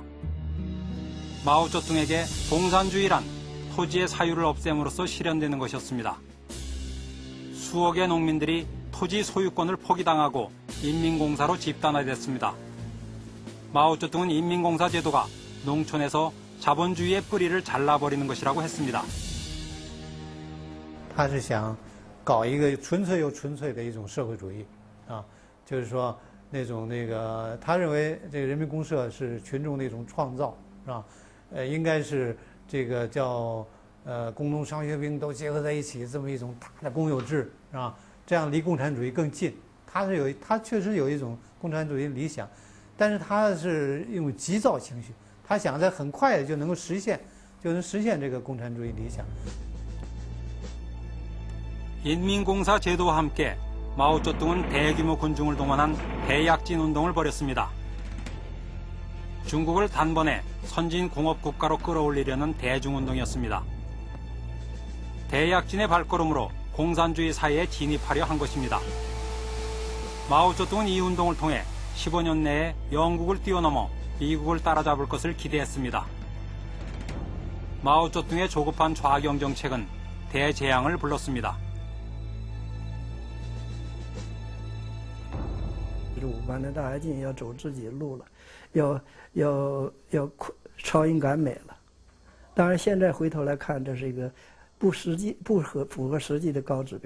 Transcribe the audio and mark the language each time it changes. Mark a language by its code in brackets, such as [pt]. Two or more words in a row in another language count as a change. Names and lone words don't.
[ko] 마오쩌둥에게 공산주의란 토지의 사유를 없앰으로써 실현되는 것이었습니다. 수억의 농민들이 토지 소유권을 포기당하고 인민공사로 집단화됐습니다. 마오쩌둥은 인민공사 제도가 농촌에서 자본주의의 뿌리를 잘라버리는 것이라고 했습니다. [zh] 他是想搞一个纯粹又纯粹的一种社会主义啊，就是说他认为这个人民公社是群众的一种创造，是吧？应该是这个叫工农商学兵都结合在一起，这么一种大的公有制，是吧？这样离共产主义更近。他确实有一种共产主义理想，但是他是一种急躁情绪，他想在很快就能实现这个共产主义理想。 [ko] 인민공사 제도와 함께 마오쩌둥은 대규모 군중을 동원한 대약진 운동을 벌였습니다. 중국을 단번에 선진 공업 국가로 끌어올리려는 대중운동이었습니다. 대약진의 발걸음으로 공산주의 사회에 진입하려 한 것입니다. 마오쩌둥은 이 운동을 통해 15년 내에 영국을 뛰어넘어 미국을 따라잡을 것을 기대했습니다. 마오쩌둥의 조급한 좌경 정책은 대재앙을 불렀습니다. [zh] 反正大跃进要走自己的路了，要超英赶美了。当然，现在回头来看，这是一个不符合实际的高指标。